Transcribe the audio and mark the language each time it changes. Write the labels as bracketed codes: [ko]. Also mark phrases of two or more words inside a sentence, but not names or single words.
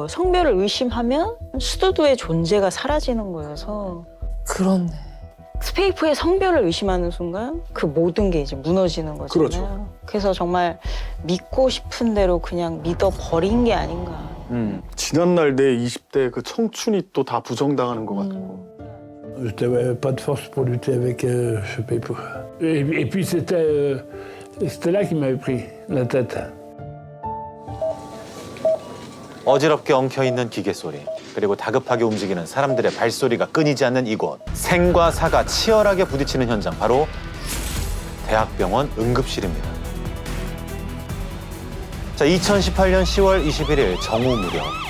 [ko] 성별을 의심하면 스두두의 존재가 사라지는 거여서 그렇네. 스페이프의 성별을 의심하는 순간 그 모든 게 이제 무너지는 거잖아요. 그렇죠. 그래서 정말 믿고 싶은 대로 그냥 믿어버린 게 아닌가. 지난날 내 20대 그 청춘이 또 다 부정당하는 것 같고. [fr] Je n'avais pas de force pour lutter avec je paye pas. Et puis c'était là qui m'avait pris la tête. [ko] 어지럽게 엉켜있는 기계 소리, 그리고 다급하게 움직이는 사람들의 발소리가 끊이지 않는 이곳. 생과 사가 치열하게 부딪히는 현장, 바로 대학병원 응급실입니다. 자, 2018년 10월 21일 정오 무렵